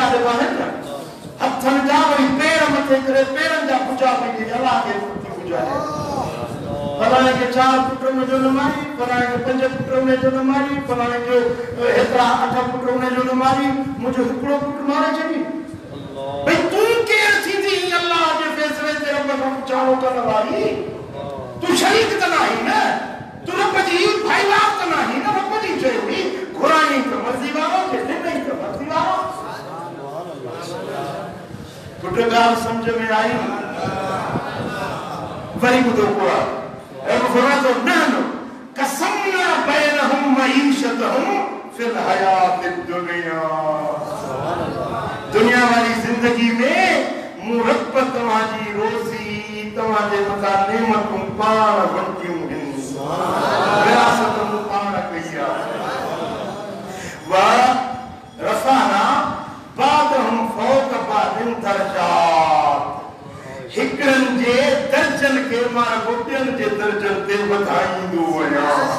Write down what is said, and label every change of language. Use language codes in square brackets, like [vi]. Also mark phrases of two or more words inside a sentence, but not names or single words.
[sd] ॾिबा आहिनि न हथनि जा वरी पेर मथे करे पेरनि जा पूजा पई ॾे अल्लाह खे पूजा ॾे फलाणे खे 4 पुट हुनजो न मारी फलाणे खे 5 पुट हुनजो न मारी फलाणे जो हेतिरा 8 पुट हुनजो न मारी मुंहिंजो हिकिड़ो पुटु मारे छॾी भई तूं केरु थींदी अल्लाह जे फ़ैसिले ते रब खां पुछाणो करण वारी तूं शरीक त न आहीं न तूं रब जी भाईवार त न आहीं न रब जी शइ हुई घुराई त मर्ज़ी वारो ॾिनई त मर्ज़ी वारो पुट ॻाल्हि सम्झ में आई वरी ॿुधो क़ुर रब फरमातो [ar] نحن قسمنا بينهم معيشتهم في الحياة الدنيا [sd] दुनिया वाली जिंदगी में मूं रब तव्हांजी रोज़ी तव्हांजे मथां नेमतूं पाण वंटियूं आहिनि विरासत मूं पाण कई आहे [ar] رفعنا بعضهم فوق بعض درجات [sd] हिकड़नि जे दर्जनि खे मां ॿियनि जे दर्जनि ते वधाईंदो आहियां